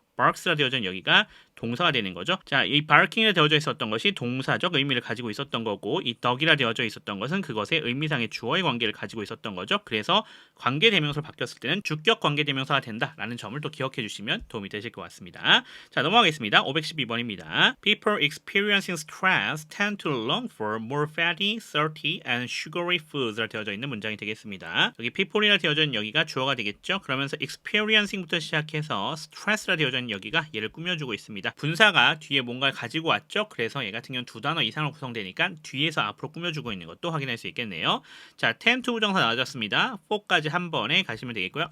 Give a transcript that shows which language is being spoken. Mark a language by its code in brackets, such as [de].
[ko] barks라 되어져 있는 여기가 동사가 되는 거죠. 자, 이 barking이라 되어져 있었던 것이 동사적 의미를 가지고 있었던 거고 이 dog이라 되어져 있었던 것은 그것의 의미상의 주어의 관계를 가지고 있었던 거죠. 그래서 관계대명사로 바뀌었을 때는 주격 관계대명사가 된다라는 점을 또 기억해 주시면 도움이 되실 것 같습니다. 자, 넘어가겠습니다. 512번입니다. [en] People experiencing stress tend to long for more fatty, salty, and sugary foods라 [ko] 되어져 있는 문장이 되겠습니다. 여기 people이라 되어져 있는 여기가 주어가 되겠죠. 그러면서 experiencing부터 시작해서 stress라 되어져 있는 여기가 얘를 꾸며주고 있습니다. 분사가 뒤에 뭔가를 가지고 왔죠. 그래서 얘 같은 경우는 두 단어 이상으로 구성되니까 뒤에서 앞으로 꾸며주고 있는 것도 확인할 수 있겠네요. 자, tend to 부정사 나와줬습니다. for까지 한 번에 가시면 되겠고요.